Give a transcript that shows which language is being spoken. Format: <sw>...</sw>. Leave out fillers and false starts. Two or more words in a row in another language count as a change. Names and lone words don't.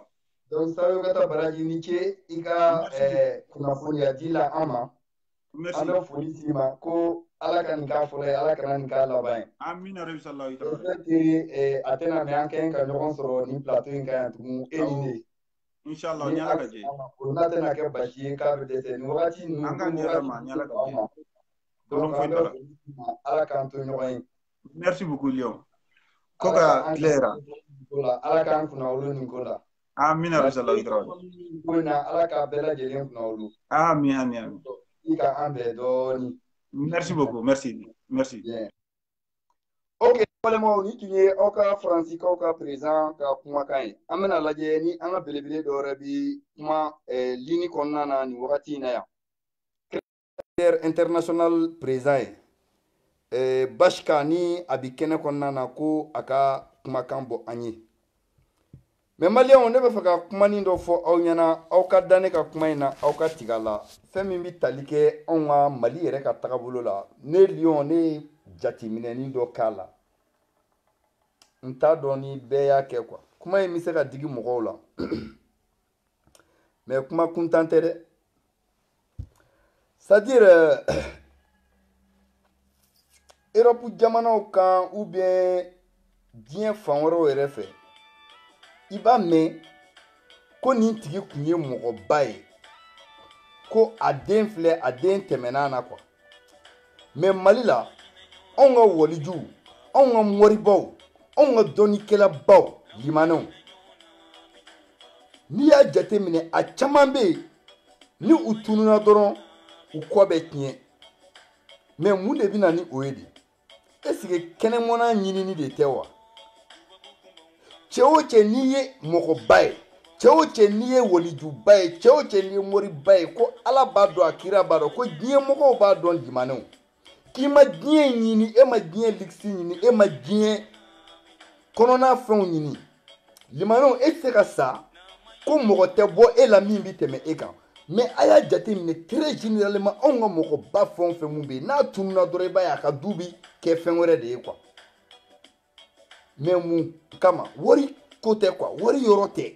<bm>donc Saliokata Baraji ni ce i ka kunnafoniya di la an ma an bɛ foli s'i ma ko Ala ka nin k'a fɔlɔ ye Ala kana nin k'a laban ye amina rabi salahi a tɛna mɛn an kɛn ka ɲɔgɔn sɔrɔ nin plateau in kan yan tugun e ni ne inchallah ni Ala ka jɛ o n'a tɛna kɛ basi ye k'a bɛ dɛsɛ nin wagati ninnu an ka jɛ ma ni Ala ka jɛ donc an bɛ foli s'i ma Ala k'an to ɲɔgɔn ye</bm> <fr>merci beaucoup</fr> <bm>Lion ko ka tilera Ala k'an kunna wolo nin ko la amina rabi salahi ko in na Ala k'a bɛɛ lajɛlen kunna wolo amin i ka an bɛɛ dɔɔni</bm> <fr>merci beaucoup merci bien ok</fr> <bm>balimaw ni tun ye aw ka faransikaw ka président ka kumakan ye an bɛna lajɛ ni an ka belebele dɔ wɛrɛ bi kuma ligne kɔnɔna na nin wagati in na yan international président ye Bashka ni a bi kɛnɛ kɔnɔna na ko a ka kumakan bɔ an ye mais maliyɛnw ne bɛ fɛ ka kumanin dɔ fɔ aw ɲɛna aw ka da ne ka kuma in na aw ka tigɛ a la fɛn min bɛ tali kɛ anw ka Mali yɛrɛ ka tagabolo la ne Lion ne ye jateminɛni dɔ k'a la n t'a dɔn ni bɛɛ y'a kɛ quoi kuma in bɛ se ka digi mɔgɔw la mais kuma kuntan tɛ dɛ c'est-à-dire Europe jamanaw kan</bm> <fr>ou bien</fr> <bm>diɲɛ fan wɛrɛw yɛrɛ fɛ i b'a mɛn ko nin tigi tun ye mɔgɔba ye ko a den filɛ a den tɛmɛn'a na quoi mais Mali la anw ka walijuw anw ka mɔribaw anw ka dɔnnikɛlabaw limanɛw n'i y'a jateminɛ a caman bɛ yen ni u tununa dɔrɔn u kɔ bɛ tiɲɛ mais mun de bɛ na ni o ye de</bm> <fr>est-ce que</fr> <bm>kɛnɛmana ɲinini de tɛ wa cɛ o cɛ n'i ye mɔgɔba ye cɛ o cɛ n'i ye walijuba ye cɛ o cɛ n'i ye moriba ye ko ala b'a dɔn a kira b'a dɔn ko diɲɛ mɔgɔw b'a dɔn limanɛw k'i ma diɲɛ ɲini e ma diɲɛ ligisi ɲini e ma diɲɛ kɔnɔna fɛnw ɲini limanɛw e tɛ se ka sa ko mɔgɔ tɛ bɔ e la min bi tɛmɛ e kan mais a y'a jate minɛ</bm> <fr>très généralement</fr> <bm>anw ka mɔgɔba fɛn o fɛn mun bɛ yen n'a tununa dɔrɔn i b'a ye a ka du bi kɛ fɛn wɛrɛ de ye quoi mais mun kama wari ko tɛ quoi wari yɔrɔ</bm>